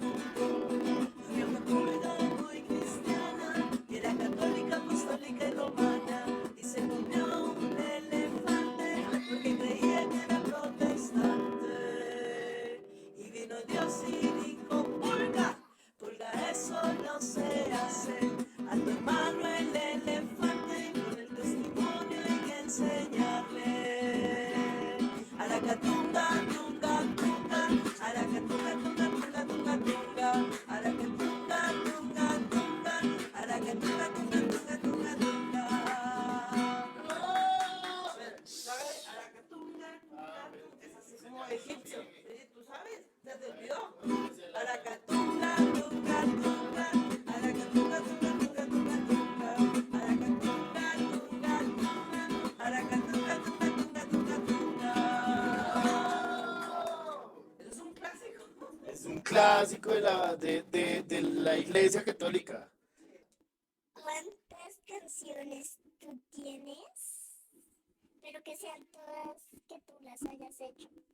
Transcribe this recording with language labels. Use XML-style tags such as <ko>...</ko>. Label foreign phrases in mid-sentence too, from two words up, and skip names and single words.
<es>Fui una comunidad muy cristiana, y era católica, apostólica y romana, y se comió un elefante porque creía que era protestante. Y vino Dios y dijo, pulga, pulga, eso no se hace. A tu hermano el elefante con el testimonio hay que enseñarle. A la catunga, tunga, tunga, a la catunga, tunga, tunga, tunga, tunga, a la catunga, tunga, tunga, a la catunga, tunga, tunga, tunga, tunga. ¿Sabes? A la catunga, tunga, tunga, es así como egipcio. ¿Sí? ¿Tú sabes? ¿Se te olvidó? A la catunga, tunga, tunga, a la catunga, tunga, tunga, tunga, tunga, a la catunga, tunga, tunga, a la catunga, tunga, tunga, tunga, tunga. Eso es un clásico. Es un clásico de la iglesia católica. ¿Cuántas canciones tú tienes? Pero que sean todas que tú las hayas hecho.</es>